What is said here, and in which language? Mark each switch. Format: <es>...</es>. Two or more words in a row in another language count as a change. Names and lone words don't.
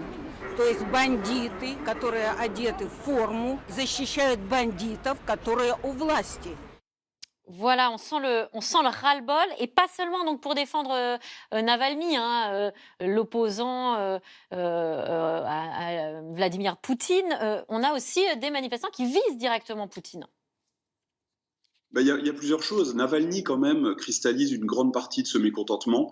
<ru>То есть бандиты, которые одеты в форму, защищают бандитов, которые у власти.</ru> <fr>Voilà, on sent le ras-le-bol, et pas seulement donc pour défendre Navalny, l'opposant à Vladimir Poutine. On a aussi des manifestants qui visent directement Poutine. Ben, il y a plusieurs choses. Navalny, quand même, cristallise une grande partie de ce mécontentement.</fr>